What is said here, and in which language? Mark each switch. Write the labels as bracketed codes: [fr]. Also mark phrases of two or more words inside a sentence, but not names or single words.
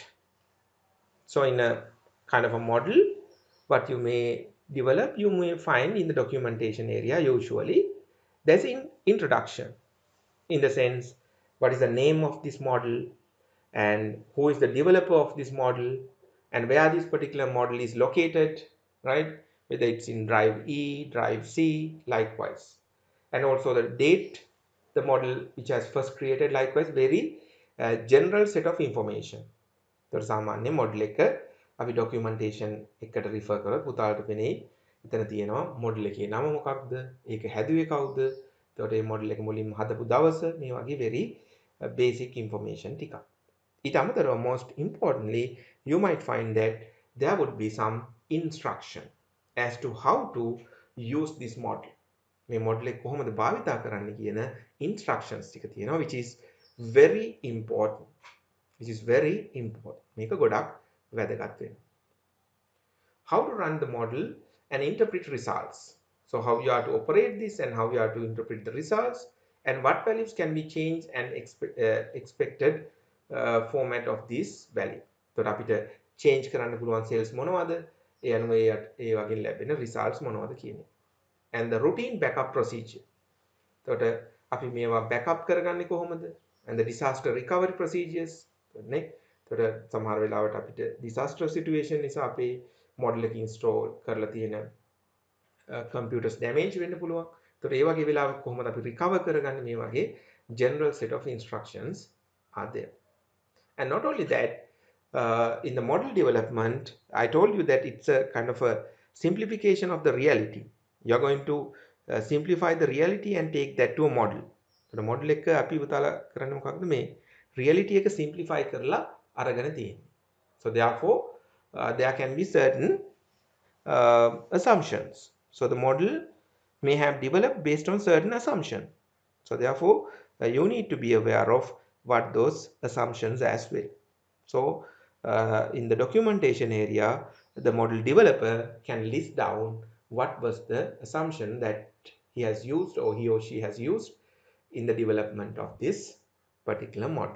[en] So in a kind of a model, what you may develop, you may find in the documentation area usually, there's an introduction in the sense, what is the name of this model and who is the developer of this model and where this particular model is located, right? Whether it's in drive E, drive C, likewise. And also the date, the model which has first created, likewise, very general set of information. [si] तर සාමාන්‍ය මොඩල් එක අපි ඩොකියුමන්ටේෂන් එකට රිෆර් කරලා පුතාලට පෙනෙයි එතන තියෙනවා මොඩල් එකේ නම මොකක්ද ඒක හැදුවේ කවුද එතකොට මේ මොඩල් එක මුලින්ම හදපු දවස මේ වගේ [en] very basic information [si] ටිකක් ඊට අමතරව [en] most importantly you might find that there would be some instruction as to how to use this model [si] මේ මොඩල් එක කොහොමද භාවිතා කරන්න කියන instructions ටික තියෙනවා [en] which is very important which is very important. [si] මේක ගොඩක් වැදගත් වෙනවා. [en] How to run the model and interpret results. So how you are to operate this and how you are to interpret the results and what values can be changed and expected format of this value. [si] එතකොට අපිට change කරන්න පුළුවන් cells මොනවද? ඒ අනුව ඒ වගේ ලැබෙන results මොනවද කියන්නේ. [en] And the routine backup procedure. [si] එතකොට අපි මේවා backup කරගන්නේ කොහොමද? [en] And the disaster recovery procedures. [si] නේ එතකොට සමහර වෙලාවට අපිට [en] disaster situation [si] නිසා අපේ model එක install කරලා තියෙන [en] computers damage [si] වෙන්න පුළුවන්. එතකොට ඒ වගේ වෙලාවක කොහොමද අපි recover කරගන්නේ මේ වගේ [en] general set of instructions are there. And not only that, in the model development, I told you that it's a kind of a simplification of the reality. You're going to simplify the reality and take that to a model. So the model [si] එක අපි උතාලා කරන්නේ මොකක්ද මේ reality එක simplify කරලා අරගෙන තියෙන්නේ. [en] So therefore, there can be certain assumptions. So the model may have developed based on certain assumptions. So therefore, you need to be aware of what those assumptions as well. So in the documentation area, the model developer can list down what was the assumption that he has used or he or she has used in the development of this particular model.